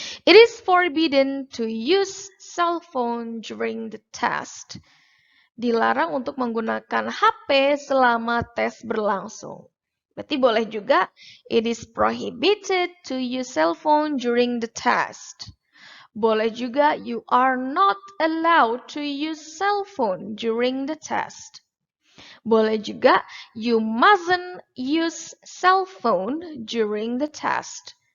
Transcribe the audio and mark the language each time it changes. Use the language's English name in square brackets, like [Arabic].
[English] It is forbidden to use cell phone during the test. [Indonesian] Dilarang untuk menggunakan HP selama tes berlangsung. Berarti boleh juga, [English] it is prohibited to use cell phone during the test. [Indonesian] Boleh juga, [English] you are not allowed to use cell phone during the test. [Indonesian] Boleh juga, [English] you mustn't use cell phone during the test.